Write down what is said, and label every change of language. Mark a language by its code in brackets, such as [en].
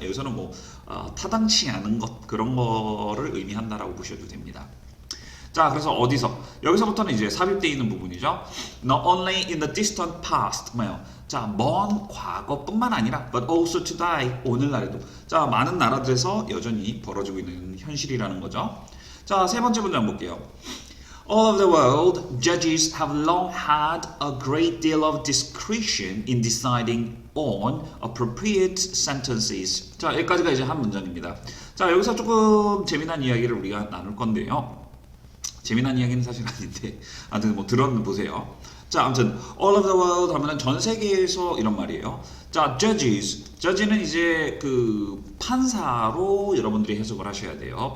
[ko] 여기서는 뭐 타당치 않은 것 그런 거를 의미한다라고 보셔도 됩니다. 자, 그래서 어디서? 여기서부터는 이제 삽입되어 있는 부분이죠. [en] Not only in the distant past. [ko] 뭐요? 자, 먼 과거뿐만 아니라 [en] but also today. [ko] 오늘날에도. 자, 많은 나라들에서 여전히 벌어지고 있는 현실이라는 거죠. 자, 세 번째 문장 볼게요. [en] All over the world, judges have long had a great deal of discretion in deciding on appropriate sentences. [ko] 자, 여기까지가 이제 한 문장입니다. 자, 여기서 조금 재미난 이야기를 우리가 나눌 건데요. 재미난 이야기는 사실 아닌데 아무튼 뭐 들어보세요. 자, 아무튼 [en] all over the world [ko] 하면은 전 세계에서 이런 말이에요. 자, judge는 이제 그 판사로 여러분들이 해석을 하셔야 돼요.